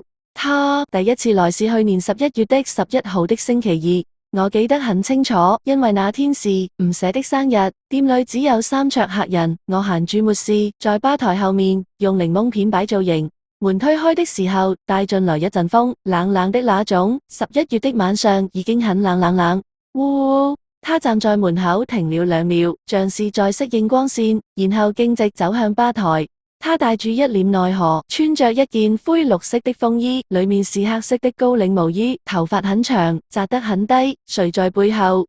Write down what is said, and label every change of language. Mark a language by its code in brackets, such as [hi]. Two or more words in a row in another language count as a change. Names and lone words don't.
[zh] 他第一次來是去年11月的11號的星期二。我記得很清楚，因為那天是吳寫的生日，店裏只有3桌客人，我閒住沒事，在吧台後面用檸檬片擺造型。門推開的時候，帶進來一陣風，冷冷的那種。11月的晚上已經很冷冷冷。嗚，他站在門口停了2秒，像是在適應光線，然後徑直走向吧台。他帶住一臉奈何，穿着一件灰綠色的風衣，裏面是黑色的高領毛衣，頭髮很長，紮得很低，垂在背後。